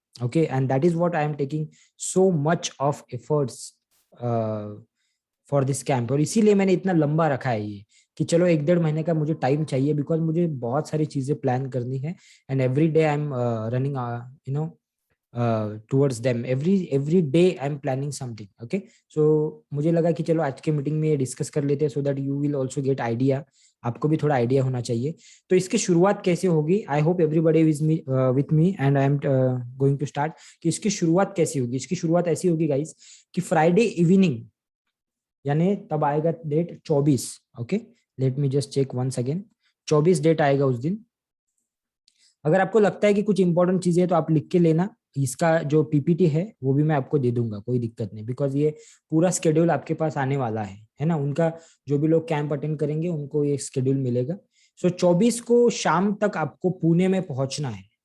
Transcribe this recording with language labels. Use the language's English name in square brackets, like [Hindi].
[English] Okay, and that is what I am taking so much of efforts for this camp. [Hindi] और इसीलिए मैंने इतना लंबा रखा है ये, कि चलो 1-1.5 महीने का मुझे टाइम चाहिए, बिकॉज मुझे बहुत सारी चीजें प्लान करनी है, [English] And every day I am running you know towards them. every day I'm planning something. [Hindi] Okay, so मुझे लगा कि चलो आज के मीटिंग में ये डिस्कस कर लेते हैं, [English] so that you will also get idea. [Hindi] आपको भी थोड़ा आइडिया होना चाहिए. तो इसकी शुरुआत कैसे होगी, [English] I hope everybody is with me, and I am going to start. [Hindi] कि इसकी शुरुआत कैसी होगी. इसकी शुरुआत ऐसी होगी गाइस कि फ्राइडे इवनिंग, यानी तब आएगा date 24. [English] Okay, let me just check once again. [Hindi] 24 date आएगा उस दिन. अगर आपको लगता है कि कुछ इंपॉर्टेंट चीजें है तो आप लिख के लेना. इसका जो पीपीटी है वो भी मैं आपको दे दूंगा, कोई दिक्कत नहीं, बिकॉज ये पूरा स्केड्यूल आपके पास आने वाला है ना. उनका जो भी लोग कैंप अटेंड करेंगे उनको ये स्केड्यूल मिलेगा. सो 24 को शाम तक आपको पुणे में पहुंचना है.